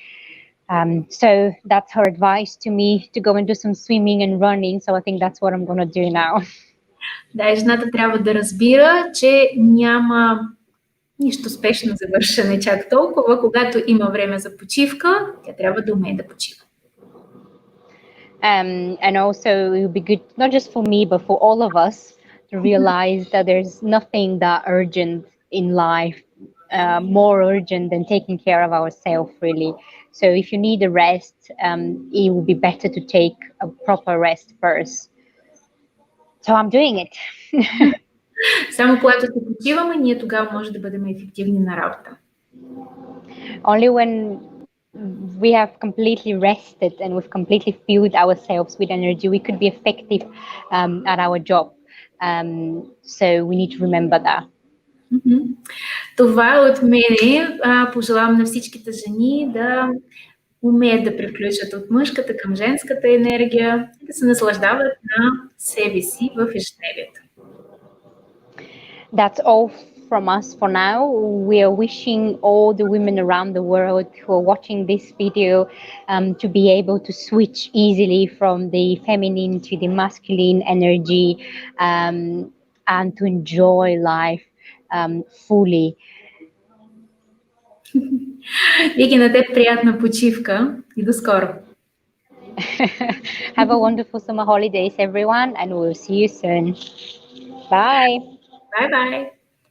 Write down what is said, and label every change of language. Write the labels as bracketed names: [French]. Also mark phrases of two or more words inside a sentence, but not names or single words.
[English] So that's her advice to me, to go and do some swimming and running. So I think that's what I'm going to do now. [Bulgarian] Да, и жената трябва да разбира, че няма нищо спешно завършене чак толкова. Когато има време за почивка, тя трябва да умее да почива. [English] And also it would be good, not just for me, but for all of us, to realize that there's nothing that urgent in life, more urgent than taking care of ourselves, really. So if you need a rest, it would be better to take a proper rest first. So I'm doing it. [Bulgarian] Само когато се почиваме, ние тогава може да бъдем ефективни на работа. [English] Only when we have completely rested and we've completely filled ourselves with energy, we could be effective at our job. So we need to remember that. [Bulgarian] Това е от мене. Пожелавам на всичките жени да умеят да превключат от мъжката към женската енергия и да се наслаждават на себе си в ежедневието. [English] That's all from us for now. We are wishing all the women around the world who are watching this video to be able to switch easily from the feminine to the masculine energy and to enjoy life fully. [Bulgarian] Вики, на теб приятна почивка и до скоро. [English] Have a wonderful summer holidays, everyone, and we'll see you soon. Bye. Bye-bye.